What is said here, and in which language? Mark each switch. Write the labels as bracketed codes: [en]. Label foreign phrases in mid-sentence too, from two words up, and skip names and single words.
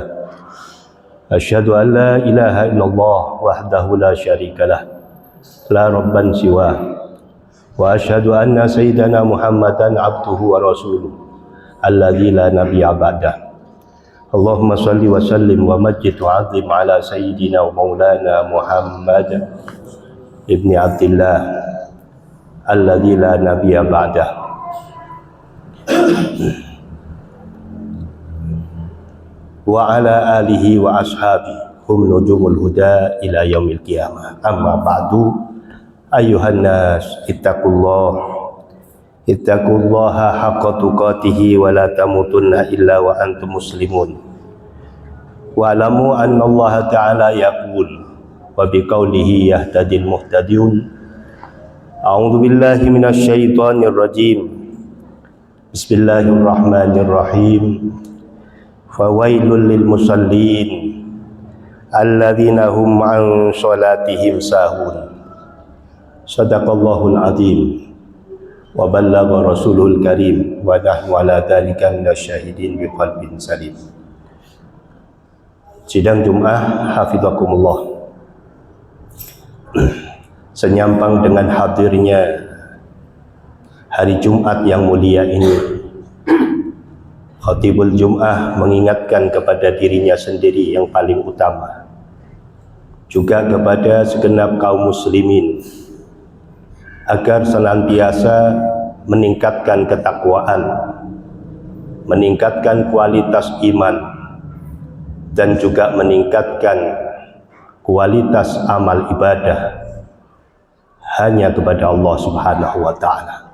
[ar] أشهد أن لا إله إلا الله وحده لا شريك له لا رب سواه وأشهد أن سيدنا محمدا عبده ورسوله الذي لا نبي بعده. اللهم صل وسلم ومجد وعظم على سيدنا ومولانا محمد ابن عبد الله الذي لا نبي بعده. وعلى آله وأصحابه هم نجوم الهدى إلى يوم القيامة. أما بعد أيها الناس اتقوا الله حق تقاته ولا تموتن إلا وأنتم مسلمون. واعلموا أن الله تعالى يقول وبقوله يهتدي المهتدون. أعوذ بالله من الشيطان الرجيم. Bismillahirrahmanirrahim. فويل للمصلين الذين هم عن صلاتهم ساهون. صدق الله العظيم. وبلغ الرسول الكريم ونحن على ذلك من الشاهدين بقلب سليم. [id] Sidang Jumat hafizakumullah. Senyampang dengan hadirnya hari Jumat yang mulia ini, [ar] خطيب الجمعة [id] mengingatkan kepada dirinya sendiri yang paling utama, juga kepada segenap kaum muslimin, agar senantiasa meningkatkan ketakwaan, meningkatkan kualitas iman, dan juga meningkatkan kualitas amal ibadah hanya kepada Allah [ar] سبحانه وتعالى.